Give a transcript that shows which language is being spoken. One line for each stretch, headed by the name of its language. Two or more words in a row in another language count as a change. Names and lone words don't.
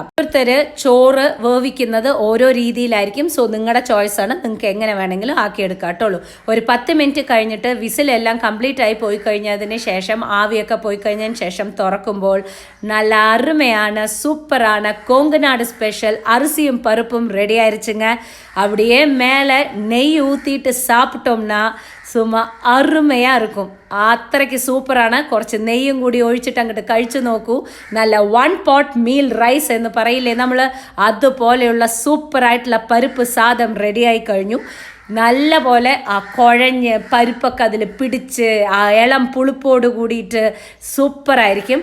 Malayalam: ഓരോരുത്തർ ചോറ് വേവിക്കുന്നത് ഓരോ രീതിയിലായിരിക്കും. സോ നിങ്ങളുടെ ചോയ്സാണ്, നിങ്ങൾക്ക് എങ്ങനെ വേണമെങ്കിലും ആക്കിയെടുക്കാം കേട്ടോളൂ. ഒരു 10 മിനിറ്റ് കഴിഞ്ഞിട്ട് വിസിലെല്ലാം കംപ്ലീറ്റ് ആയി പോയി കഴിഞ്ഞതിന് ശേഷം, ആവിയൊക്കെ പോയി കഴിഞ്ഞതിന് ശേഷം തുറക്കുമ്പോൾ നല്ല അരുമയാണ്, സൂപ്പറാണ്.
Tamil: கோங்கநாடு ஸ்பெஷல் அரிசியும் பருப்பும் ரெடி ஆயிருச்சுங்க. அப்படியே மேலே நெய் ஊற்றிட்டு சாப்பிட்டோம்னா சும்மா அருமையாக இருக்கும்.
Malayalam: അത്രയ്ക്ക് സൂപ്പറാണ്. കുറച്ച് നെയ്യും കൂടി ഒഴിച്ചിട്ട് അങ്ങോട്ട് കഴിച്ചു നോക്കൂ. നല്ല 1
English: pot meal rice
Malayalam: എന്ന് പറയില്ലേ നമ്മൾ, അതുപോലെയുള്ള സൂപ്പറായിട്ടുള്ള പരിപ്പ് സാദം റെഡിയായി കഴിഞ്ഞു. നല്ല പോലെ ആ കുഴഞ്ഞ് പരിപ്പൊക്കെ അതിൽ പിടിച്ച് ആ ഇളം പുളിപ്പോട് കൂടിയിട്ട് സൂപ്പറായിരിക്കും.